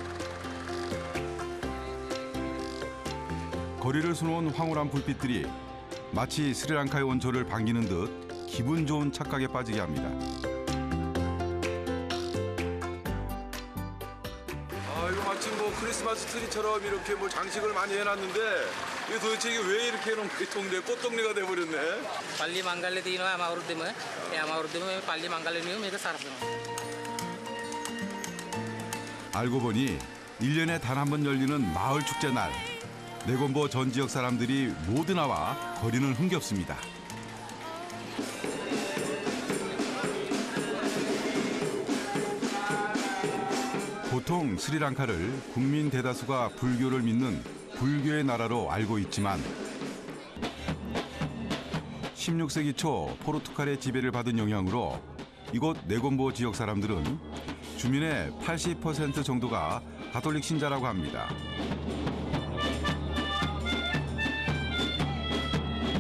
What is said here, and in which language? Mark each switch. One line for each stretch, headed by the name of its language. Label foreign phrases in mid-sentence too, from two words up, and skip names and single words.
Korean: 거리를 수놓은 황홀한 불빛들이 마치 스리랑카에 온 저를 반기는 듯 기분 좋은 착각에 빠지게 합니다. 아, 이거 마치 뭐 크리스마스 트리처럼 이렇게 뭐 장식을 많이 해놨는데 이게 도대체 이게 왜 이렇게 해놓은 게 동네 꽃동네가 돼버렸네.
Sinhala: පල්ලි මංගල්‍ය තියෙනවා හැම අවුරුද්දෙම. ඒ හැම අවුරුද්දෙම මේ පල්ලි මංගල්‍යනියම මේක සරසනවා.
Korean: 알고 보니 1년에 단 한 번 열리는 마을 축제 날. 내건보 전 지역 사람들이 모두 나와 거리는 흥겹습니다. 보통 스리랑카를 국민 대다수가 불교를 믿는 불교의 나라로 알고 있지만 16세기 초 포르투갈의 지배를 받은 영향으로 이곳 네곤보 지역 사람들은 주민의 80% 정도가 가톨릭 신자라고 합니다.